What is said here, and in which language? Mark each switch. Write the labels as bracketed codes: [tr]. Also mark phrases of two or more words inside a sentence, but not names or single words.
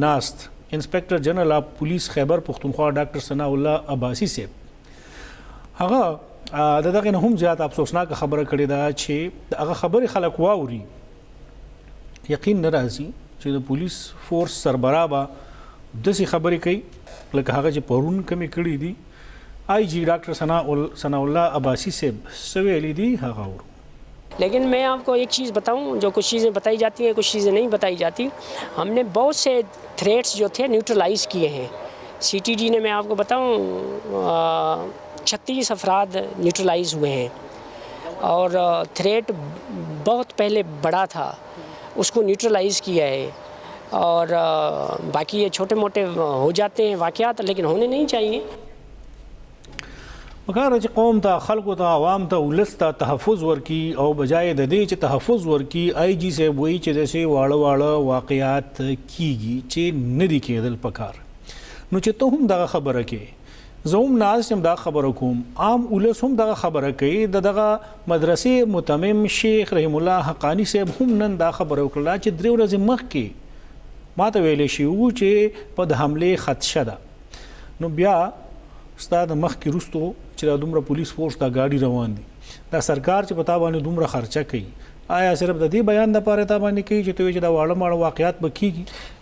[ps] ناست [en] Inspector General of Police [ps] خیبر پختونخوا ډاکټر ثناء الله عباسي صاحب هغه د دغه نه هم زیات افسوسناک خبره کړې ده چې هغه خبرې خلک واوري یقین نه راځي چې د پولیس فورس سربراه به داسې خبرې کوي لکه هغه چې پرون کمې کړي دي آئی جی ډاکټر ثناء الله عباسي صاحب څه ویلي دي هغه اورو [hi] लेकिन मैं आपको एक चीज़ बताऊं जो कुछ चीज़ें बताई जाती हैं कुछ चीज़ें नहीं बताई जाती हमने बहुत से थ्रेट्स जो थे न्यूट्रलाइज किए हैं सीटीडी ने मैं आपको बताऊं 36 अफराद न्यूट्रलाइज हुए हैं और थ्रेट बहुत पहले बड़ा था उसको न्यूट्रलाइज किया है और बाकी ये छोटे मोटे हो जाते हैं वाक़यात लेकिन होने नहीं चाहिए [ps] پکار چې قوم ته خلکو ته عوام ته ولس ته تحفظ ورکي او بجای د دې چې تحفظ ورکي آی جی صاحب وایي چې داسې واړه واقعیات کیږي چې نه دي کېدل پکار نو چې ته هم دغه خبره کې زه هم ناست یم دا خبره کوم عام ولس هم دغه خبره کوي دغه مدرسې متمم شیخ رحم الله حقانی صاحب هم نن دا خبره وکړه چې درې ورځې مخکې ما ته ویلی شوي وو چې په د حملې خدشه ده نو بیا ستا د مخکې وروستو چې دا دومره [en] police force [ps] دا ګاډي روان دي دا سرکار چې په تا باندې دومره خرچه کوي آیا صرف د دې بیان دپاره تا باندې کوي چې ته وایې چې دا واړه ماړه واقعیات به کېږي